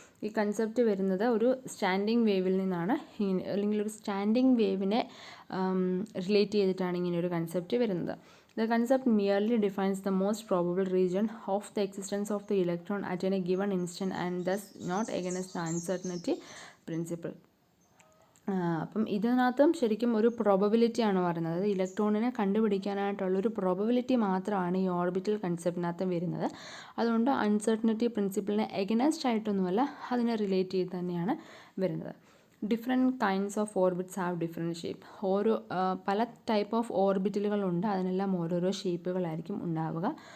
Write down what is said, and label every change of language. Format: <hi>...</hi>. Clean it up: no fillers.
<ml>ഈ കൺസെപ്റ്റ് വരുന്നത് ഒരു സ്റ്റാൻഡിങ് വേവിൽ നിന്നാണ്, അല്ലെങ്കിൽ ഒരു സ്റ്റാൻഡിങ് വേവിനെ റിലേറ്റ് ചെയ്തിട്ടാണ് ഇങ്ങനെ ഒരു കൺസെപ്റ്റ് വരുന്നത്.</ml> <en>The concept merely defines the most probable region of the existence of the electron at any given instant and thus not against the uncertainty principle.</en> <ml>അപ്പം ഇതിനകത്തും ശരിക്കും ഒരു പ്രോബബിലിറ്റിയാണ് പറയുന്നത്. അതായത് ഇലക്ട്രോണിനെ കണ്ടുപിടിക്കാനായിട്ടുള്ളൊരു പ്രോബബിലിറ്റി മാത്രമാണ് ഈ ഓർബിറ്റൽ കൺസെപ്റ്റിനകത്ത് വരുന്നത്. അതുകൊണ്ട് അൺസർട്ടനിറ്റി പ്രിൻസിപ്പിളിനെ എഗനസ്റ്റ് ആയിട്ടൊന്നുമല്ല, അതിനെ റിലേറ്റ് ചെയ്ത് തന്നെയാണ് വരുന്നത്.</ml> <en>Different kinds of orbits have different shape.</en> <ml>പല ടൈപ്പ് ഓഫ് ഓർബിറ്റലുകളുണ്ട്, അതിനെല്ലാം ഓരോരോ ഷേപ്പുകളായിരിക്കും ഉണ്ടാവുക.</ml>